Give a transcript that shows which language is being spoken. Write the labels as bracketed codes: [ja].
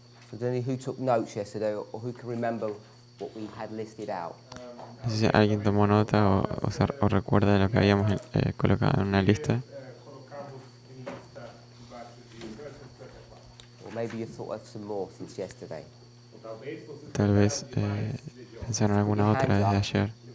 [en] So I don't know who took notes yesterday or who can remember what we had listed out. [es] No sé si alguien tomó nota o recuerda lo que habíamos colocado en una lista. [en] Or maybe you've thought of some more since yesterday. [es] Tal vez pensaron alguna otra desde ayer.